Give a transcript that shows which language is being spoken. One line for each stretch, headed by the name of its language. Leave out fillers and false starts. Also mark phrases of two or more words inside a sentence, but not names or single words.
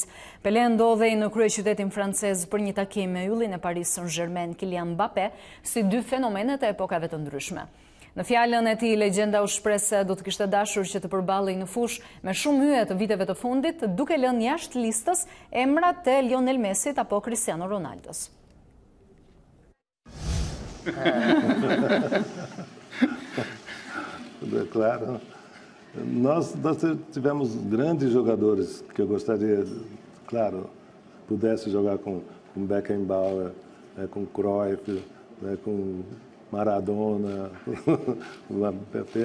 Albanian: Pelé ndodhej në kryeqytetin francez për një takim me yllin e Paris Saint-Germain Kylian Mbappé, si 2 fenomenet e epokave të ndryshme. Në fjalën e tij, legjenda u shpreh se do të kishte dashur që të përballej në fushë me shumë hye të viteve të fundit, duke lënë jashtë listës emrat e Lionel Messit apo Cristiano Ronaldos.
Portuguese: Claro. Nós tivemos grandes jogadores que eu gostaria, claro, pudesse jogar com Beckenbauer, com Cruyff, com Maradona, Pepe.